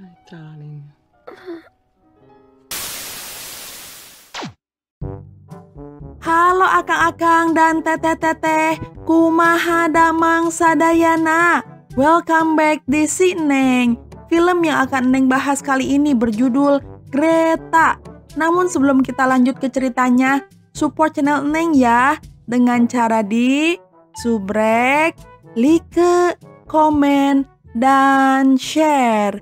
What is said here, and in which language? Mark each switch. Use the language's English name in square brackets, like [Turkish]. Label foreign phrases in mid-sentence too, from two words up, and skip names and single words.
[Indonesian] Jalanin. [Sundanese] Halo akang-akang dan teteh-teteh, kumaha damang sadayana. [English] Welcome back di Si Neng. [Indonesian] Film yang akan Neng bahas kali ini berjudul Greta. Namun sebelum kita lanjut ke ceritanya, support channel Neng ya dengan cara di subrek, like, komen, dan share.